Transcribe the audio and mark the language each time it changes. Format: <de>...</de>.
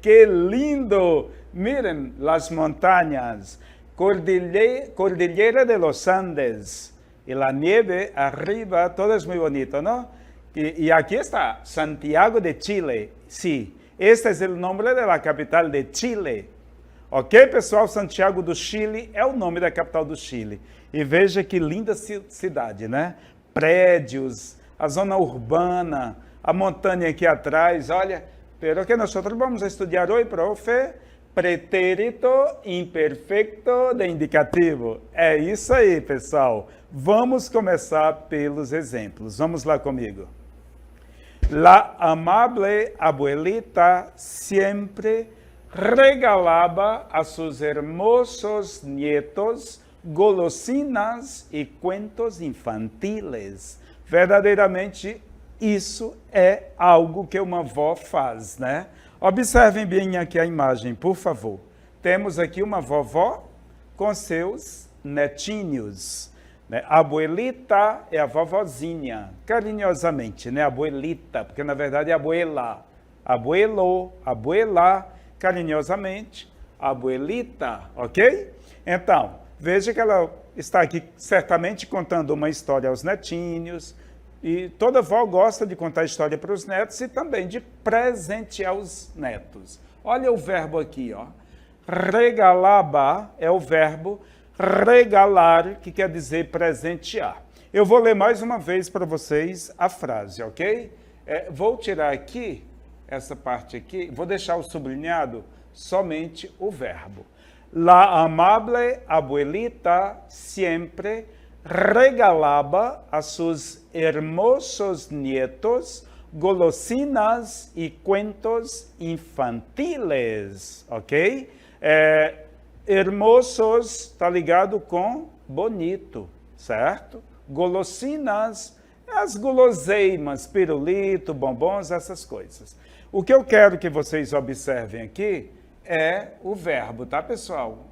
<es>¡Qué lindo! Miren las montañas, Cordillera de los Andes y la nieve arriba, todo es muy bonito, ¿no? Y aquí está Santiago de Chile. Sí, este es el nombre de la capital de Chile.</es> <pt>Ok, pessoal? Santiago do Chile é o nome da capital do Chile. E veja que linda cidade, né? Prédios, a zona urbana, a montanha aqui atrás, olha. Pero que nós vamos estudar hoje, profe, pretérito imperfeito de indicativo. É isso aí, pessoal. Vamos começar pelos exemplos. Vamos lá comigo.</pt> <es>La amable abuelita siempre regalaba a sus hermosos nietos golosinas e cuentos infantiles.</es> <pt>Verdadeiramente, isso é algo que uma avó faz, né? Observem bem aqui a imagem, por favor. Temos aqui uma vovó com seus netinhos. Né? Abuelita é a vovozinha, carinhosamente, né? Abuelita, porque na verdade é abuela. Abuelo, abuela, carinhosamente, abuelita, ok? Então, veja que ela está aqui certamente contando uma história aos netinhos, e toda avó gosta de contar história para os netos e também de presentear os netos. Olha o verbo aqui, ó. Regalaba é o verbo regalar, que quer dizer presentear. Eu vou ler mais uma vez para vocês a frase, ok? Vou tirar aqui, essa parte aqui, vou deixar o sublinhado somente o verbo.</pt> <es>La amable abuelita siempre regalaba a sus hermosos nietos golosinas y cuentos infantiles, ok?</es> <pt>Hermosos está ligado com bonito, certo? Golosinas, as guloseimas, pirulito, bombons, essas coisas. O que eu quero que vocês observem aqui é o verbo, tá, pessoal?</pt>